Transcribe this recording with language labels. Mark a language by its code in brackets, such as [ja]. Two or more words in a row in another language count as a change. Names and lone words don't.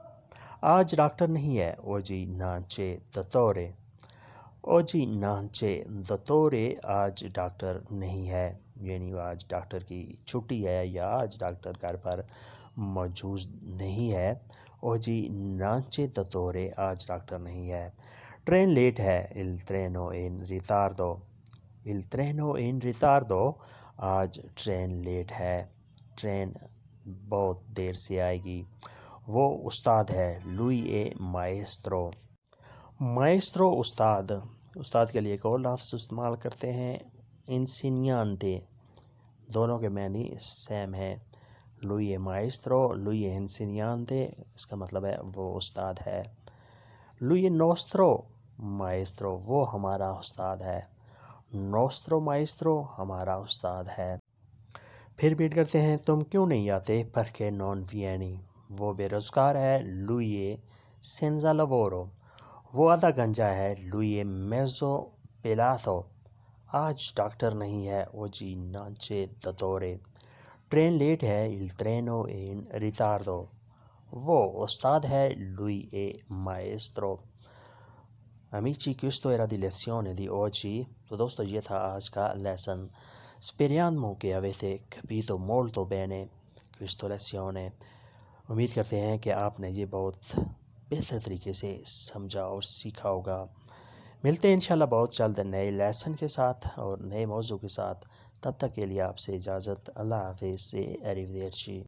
[ur] آج ڈاکٹر نہیں ہے، [it] oggi non c'è dottore, oggi non c'è dottore, [ur] آج ڈاکٹر نہیں ہے، یعنی آج ڈاکٹر کی چھٹی ہے یا آج ڈاکٹر گھر پر موجود نہیں ہے۔ [it] oggi non c'è dottore, [ur] آج ڈاکٹر نہیں ہے۔ ٹرین لیٹ ہے، [it] il treno è in ritardo، il treno è in ritardo، [ur] آج ٹرین لیٹ ہے، ٹرین بہت دیر سے آئے گی۔ وہ استاد ہے، [it] lui è maestro، maestro، [ur] استاد، استاد کے لیے ایک اور لفظ استعمال کرتے ہیں insegnante، دونوں کے معنی سیم ہے۔ [it] lui è maestro، lui è insegnante، [ur] اس کا مطلب ہے وہ استاد ہے۔ [it] lui è nostro maestro، [ur] وہ ہمارا استاد ہے، [it] nostro maestro، [ur] ہمارا استاد ہے۔ پھر ریپیٹ کرتے ہیں، تم کیوں نہیں آتے؟ [it] perché non vieni، [ur] وہ بے روزگار ہے، [it] lui è senza lavoro، [ur] وہ آدھا گنجا ہے، [it] lui è mezzo pelato، [ur] آج ڈاکٹر نہیں ہے، [it] oggi non c'è dottore۔ [ur] ٹرین لیٹ ہے، [it] il treno è in ritardo، [ur] وہ استاد ہے، [it] lui è maestro۔ Amici, questo era di lezione di oggi، [ur] تو دوستو یہ تھا آج کا لیسن۔ [it] Speriamo che avete capito molto bene questa lezione، [ur] امید کرتے ہیں کہ آپ نے یہ بہت بہتر طریقے سے سمجھا اور سیکھا ہوگا۔ ملتے ہیں انشاءاللہ بہت جلد نئے لیسن کے ساتھ اور نئے موضوع کے ساتھ، تب تک کے لیے آپ سے اجازت، اللہ حافظ سے، arrivederci۔